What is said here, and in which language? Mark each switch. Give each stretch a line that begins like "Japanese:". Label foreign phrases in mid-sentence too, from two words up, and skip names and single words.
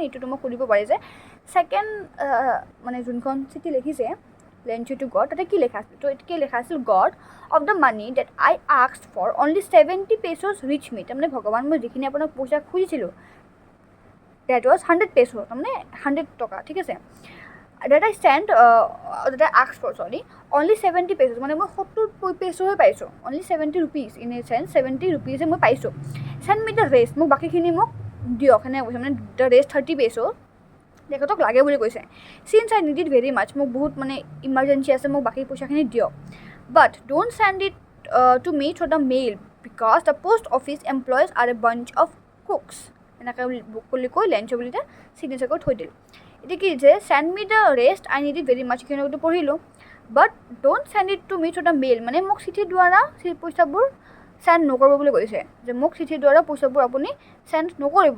Assamese: এইটোতো মোক সুধিব পাৰে যে ছেকেণ্ড মানে যোনখন চিঠি লিখিছে
English: Lencho to God,
Assamese: তাতে কি লেখা আছিল, তো কি লেখা আছিল,
English: God of the money that I asked for only 70 pesos reach me.
Assamese: তাৰমানে ভগৱান, মই যিখিনি আপোনাক পইচা খুজিছিলোঁ
English: that was 100 pesos,
Assamese: তাৰমানে 100 টকা, ঠিক আছে.
English: that I asked for, only 70 pesos,
Assamese: মানে মই 70 পেছোহে পাইছোঁ,
English: only 70 rupees, in a sense 70 rupees
Assamese: মই পাইছোঁ.
English: send me the rest,
Assamese: মোক বাকীখিনি মোক দিয়ক, সেনেকৈ কৈছে, মানে
English: the rest 30 pesos
Assamese: তেখেতক লাগে বুলি কৈছে.
English: since I need it very much,
Assamese: মোক বহুত মানে ইমাৰ্জেঞ্চি আছে, মোক বাকী পইচাখিনি দিয়ক,
English: but don't send it to me through the mail because the post office employees are a bunch of cooks.
Assamese: এনেকৈ বুলি কৈ লেঞ্চো বুলি চিগনেচাৰ কৰি থৈ দিল. এতিয়া কি যে
English: send me the rest, I need it very much,
Assamese: সেইখিনিটো পঢ়িলোঁ,
English: but don't send it to me through the mail,
Assamese: মানে মোক চিঠিৰ দ্বাৰা পইচাবোৰ চেণ্ড নকৰিব বুলি কৈছে, যে মোক চিঠিৰ দ্বাৰা পইচাবোৰ আপুনি চেণ্ড নকৰিব.